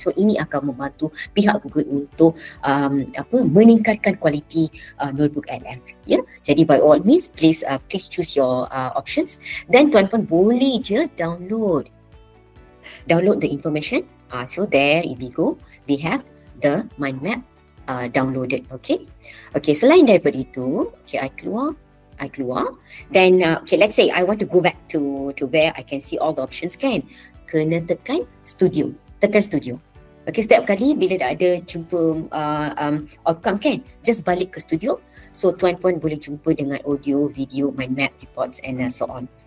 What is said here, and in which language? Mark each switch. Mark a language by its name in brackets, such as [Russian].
[Malay] So ini akan membantu pihak Google untuk meningkatkan kualiti notebook LM. Ya, jadi [English] by all means, please choose your options. Then [Malay] tuan-tuan boleh je [English] download the information. So there we go, we have the mind map downloaded. [Malay] Okay, selain daripada itu, okay, I keluar. [English] Then okay, let's say I want to go back to where I can see all the options kan. [Malay] Kena tekan studio. Okay, setiap kali bila dah ada jumpa outcome kan, just balik ke studio. [English] So [Malay] tuan-puan boleh jumpa dengan [English] audio, video, mind map, reports and so on.